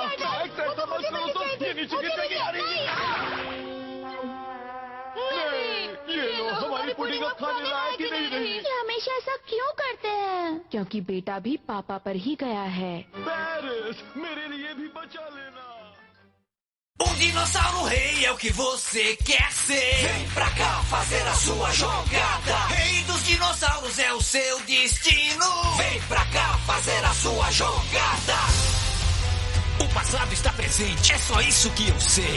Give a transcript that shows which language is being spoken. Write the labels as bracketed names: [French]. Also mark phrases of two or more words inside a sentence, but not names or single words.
[Hindi] ऐसा मत करो तो ये नीचे गिरने की आ रही है। ये लो, हमारी पुडिंग अब खाने लायक ही नहीं रही। ये हमेशा ऐसा क्यों करते हैं? क्योंकि बेटा भी पापा पर ही गया है। पेरिस, मेरे लिए भी बचा लेना। [Portuguese] Dinossauro rei é o que você quer ser. Vem pra cá fazer a sua jogada. Rei dos dinossauros é o seu destino. Vem pra cá fazer a sua jogada. O passado está presente, é só isso que eu sei.